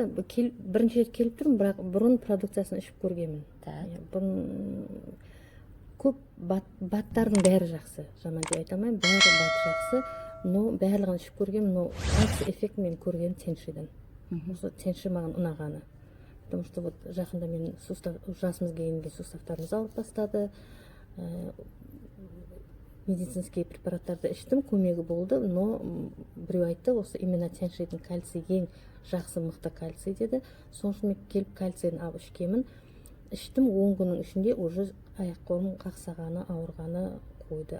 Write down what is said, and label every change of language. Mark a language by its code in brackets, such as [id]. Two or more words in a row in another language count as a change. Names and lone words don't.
[kk] Бірінші рет келіп тұрмын, бірақ бұрын продукциясын ішіп көргенмін. Бұрын көп баттардың бәрі жақсы. Жаман деп айта алмаймын, бәрі бат жақсы. Но барлығын ішіп көргенмін, но жақсы эффект мен көргенім теншиден. Осы тенши маған ұнағаны. [ru] Потому что вот [kk] жақында мен жасымыз келгенде суставтарымыз ауырып бастады. Медицинский препараттарды іштім, көмегі болды, но біреу айтты, осы именно теншидің кальций ең жақсы мықты кальций деді. Соң үшін мен келіп кальцийін алып ішкенмін. Іштім, 10 күннің ішінде уже аяқ қолым қақсағаны, ауырғаны қойды.